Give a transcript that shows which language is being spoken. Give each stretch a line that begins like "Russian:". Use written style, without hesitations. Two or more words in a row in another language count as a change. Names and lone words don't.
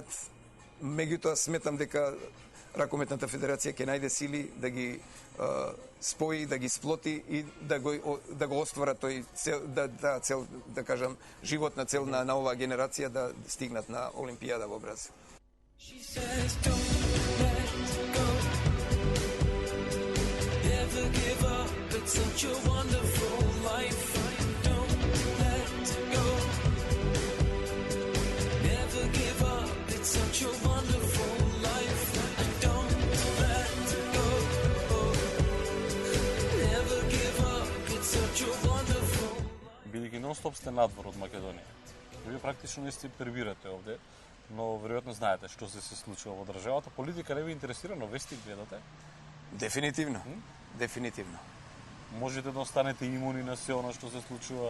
Macedonian: Меѓутоа сметам дека Ракометната федерација ќе најде сили да ги спои, да ги сплоти и да го оствара тој цел, да кажам, животна цел на оваа генерација да стигнат на Олимпијада во Бразил.
English: Such a wonderful life. Don't let go. Never give up. It's such a wonderful life. Don't let go. Never give up. It's such a wonderful life.
Macedonian: Бидејќи нон-стоп нон-стоп сте надвор од Македонија. Вие практично не сте прибирате овде, но веројатно знаете што се случува во државата. Политика не ви интересира, но вести гледате? Дефинитивно. Дефинитивно. Можете да останете имуни на се она што се случува